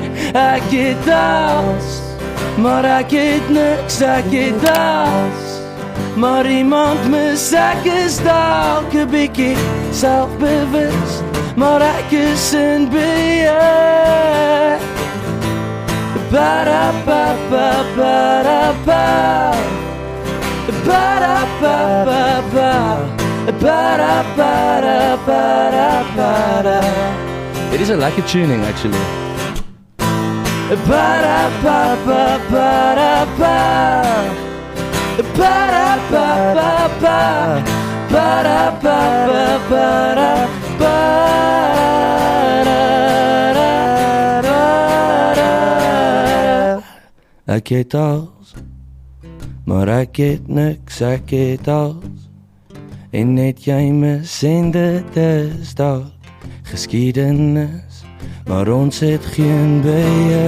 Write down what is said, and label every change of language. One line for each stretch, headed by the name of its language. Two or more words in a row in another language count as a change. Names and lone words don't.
Afrikaans: Ek het alles, maar ek het niks, ek het alles, maar iemand mis, ek is dalk 'n bietjie selfbewus, maar ek is in beheer. Ba-da-ba-ba-ba-da-ba, ba-da-ba-ba-ba, ba-da-ba-da-ba-da-ba-da.
English: It is a lekker tuning actually. Ba-da-ba-ba-ba-da-ba, ba-da-ba-ba-ba, ba-da-ba-ba-ba-da-ba.
Afrikaans: Ek het alles, maar ek het niks, ek het alles. En net jy mis en dit is dalk geskiedenis, maar ons het geen beheer.